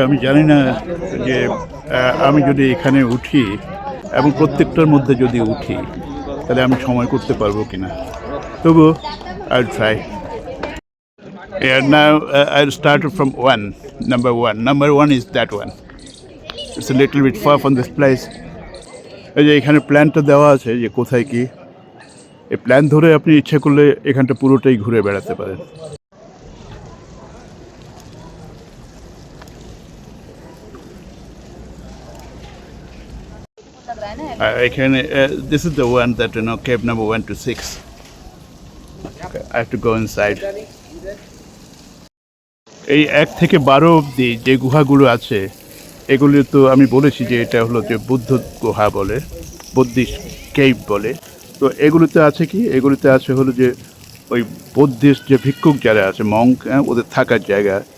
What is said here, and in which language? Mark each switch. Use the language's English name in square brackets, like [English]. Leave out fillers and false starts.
[Bangla] আমি জানি না যে আমি যদি এখানে উঠি এবং প্রত্যেকটার মধ্যে যদি উঠি তাহলে আমি সময় করতে পারবো কিনা, তবু [English] I'll try. And now I'll start from number one. Number one is that one. It's a little bit far from this place. [Bangla] এই যে এখানে প্ল্যানটা দেওয়া আছে যে কোথায় কি, এই প্ল্যান ধরে আপনি ইচ্ছে করলে এখানটা পুরোটাই ঘুরে বেড়াতে পারেন। এখানে [English] this is the one that cave number 1 to 6. I have to go inside. [Bangla] এই 1 থেকে 12 অবধি যে গুহাগুলো আছে, এগুলি তো আমি বলেছি যে এটা হলো যে বুদ্ধ গুহা বলে, বুদ্ধিস্ট কেভ বলে। তো এগুলিতে আছে কি, এগুলিতে আছে হলো যে ওই বুদ্ধিস্ট যে ভিক্ষুক যারা আছে, মঙ্ক, ওদের থাকার জায়গা।